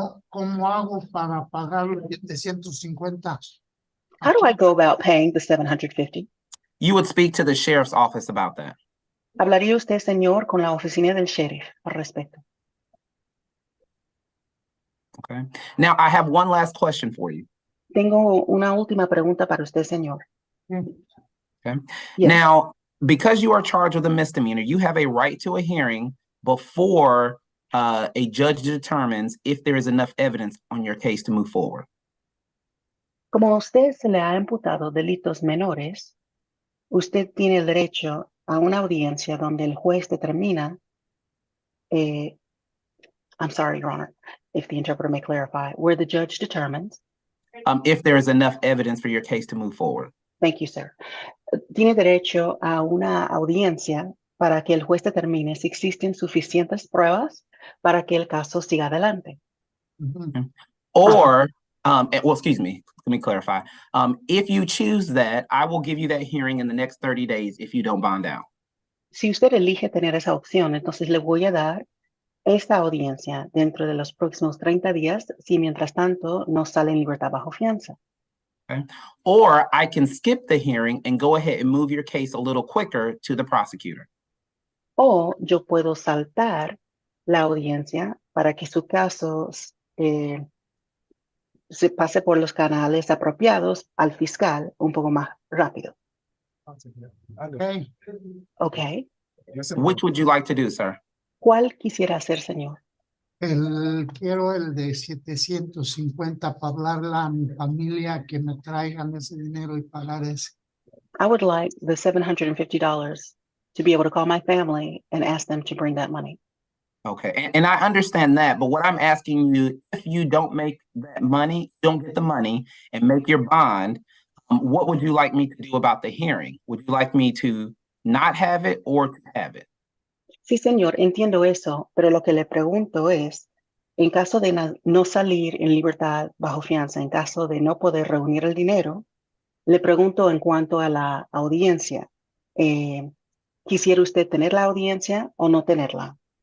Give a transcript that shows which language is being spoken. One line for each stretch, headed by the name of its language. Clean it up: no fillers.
Spanish: ¿Cómo hago para pagar los 750?
English: How do I go about paying the 750? You would speak to the sheriff's office about that.
Spanish: ¿Hablaría usted, señor, con la oficina del sheriff al respecto?
English: Okay. Now, I have one last question for you.
Spanish: Tengo una última pregunta para usted, señor.
English: Okay. Yes. Now, because you are charged with a misdemeanor, you have a right to a hearing before a judge determines if there is enough evidence on your case to move forward.
Spanish: Como a usted se le ha imputado delitos menores, usted tiene el derecho a una audiencia donde el juez determina,
English: I'm sorry, Your Honor, if the interpreter may clarify, where the judge determines, If there is enough evidence for your case to move forward. thank you, sir,
Spanish: tiene derecho a una audiencia para que el juez determine si existen suficientes pruebas para que el caso siga adelante. Ujú.
English: Or, excuse me, let me clarify. If you choose that, I will give you that hearing in the next 30 days if you don't bond out.
Spanish: Si usted elige tener esa opción, entonces le voy a dar esta audiencia dentro de los próximos 30 días si mientras tanto no sale en libertad bajo fianza.
English: Or I can skip the hearing and go ahead and move your case a little quicker to the prosecutor.
Spanish: O yo puedo saltar la audiencia para que su caso se pase por los canales apropiados al fiscal un poco más rápido.
English: Okay. ¿Ok? Which would you like to do, sir?
Spanish: ¿Cuál quisiera hacer, señor? Quiero el de 750 para hablarle a mi familia que me traigan ese dinero y pagar ese.
English: I would like the $750 to be able to call my family and ask them to bring that money. Okay, and I understand that, but what I'm asking you, if you don't make that money, don't get the money and make your bond, what would you like me to do about the hearing? Would you like me to not have it or to have it?
Spanish: Sí, señor, entiendo eso, pero lo que le pregunto es, en caso de no salir en libertad bajo fianza, en caso de no poder reunir el dinero, le pregunto en cuanto a la audiencia. ¿Quisiera usted tener la audiencia o no tenerla?